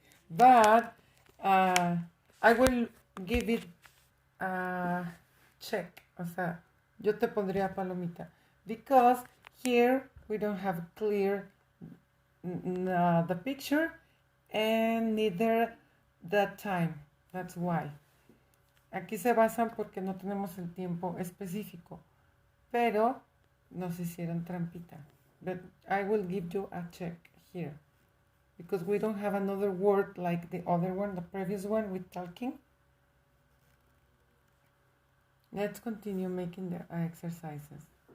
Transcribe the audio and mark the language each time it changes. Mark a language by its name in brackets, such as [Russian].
[English] But I will give it a check. [Spanish] O sea, yo te pondría palomita. [English] Because here we don't have clear the picture and neither the time. That's why. [Spanish] Aquí se basan porque no tenemos el tiempo específico. Pero nos hicieron trampita. [English] But I will give you a check here. Because we don't have another word like the other one, the previous one with talking. Let's continue making the exercises.